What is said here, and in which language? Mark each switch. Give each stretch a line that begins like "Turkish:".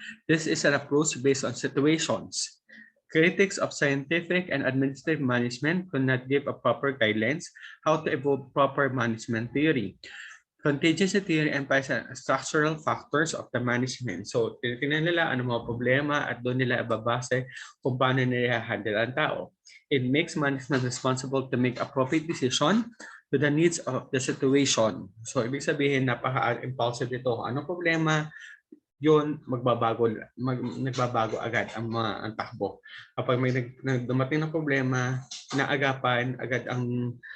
English: This is an approach based on situations. Critics of scientific and administrative management could not give a proper guidelines how to evolve proper management theory. Contingency theory emphasizes structural factors of the management.
Filipino: So, tinitingnan nila ano mga problema at doon nila ibabase kung paano nila handle ang tao.
English: It makes management responsible to make appropriate decision to the needs of the situation.
Filipino: So, ibig sabihin, napaka-impulsive ito. Ano problema? Yun, nagbabago agad ang takbo. Kapag may dumating na problema, naagapan agad ang